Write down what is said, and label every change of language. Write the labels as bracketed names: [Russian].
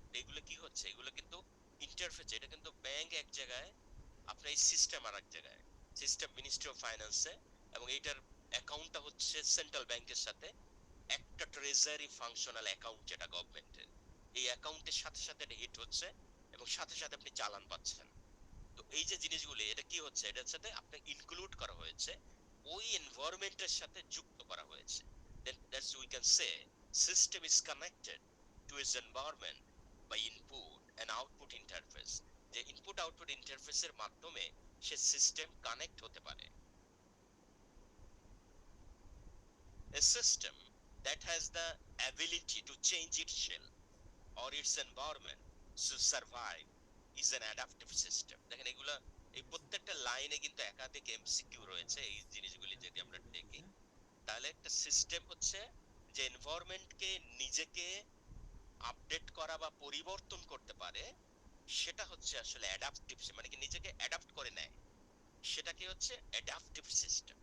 [Bangla] এগুলো কি হচ্ছে, এগুলো কিন্তু ইন্টারফেস, এটা কিন্তু ব্যাংক এক জায়গায়, আপনার এই সিস্টেম আর এক জায়গায়, সিস্টেম মিনিস্ট্রি অফ ফাইন্যান্সে, এবং এইটার অ্যাকাউন্টটা হচ্ছে সেন্ট্রাল ব্যাংকের সাথে একটা ট্রেজারি ফাংশনাল অ্যাকাউন্ট যেটা গভর্নমেন্টের, এই অ্যাকাউন্টের সাথে সাথে এটা হিট হচ্ছে এবং সাথে সাথে আপনি চালান পাচ্ছেন। তো এই যে জিনিসগুলো, এটা কি হচ্ছে, এটার সাথে আপনাকে ইনক্লুড করা হয়েছে, ওই এনভায়রনমেন্টের সাথে যুক্ত করা হয়েছে। [English] then that's we can say system is connected to its environment by input and output interface। [Bangla] যে ইনপুট আউটপুট ইন্টারফেসের মাধ্যমে সে সিস্টেম কানেক্ট হতে পারে। [English] A system that has the ability to change its shell or its environment to survive is an adaptive system. [Bangla] দেখেন এগুলা এই প্রত্যেকটা লাইনে কিন্তু একাধিক এমসিকিউ রয়েছে এই জিনিসগুলি যদি আমরা দেখি, তাহলে একটা সিস্টেম হচ্ছে যে এনভায়রনমেন্টকে নিজেকে আপডেট করা বা পরিবর্তন করতে পারে, সেটা হচ্ছে আসলে অ্যাডাপটিভ, মানে কি নিজেকে অ্যাডাপ্ট করে নেয়, সেটাকে হচ্ছে অ্যাডাপটিভ সিস্টেম।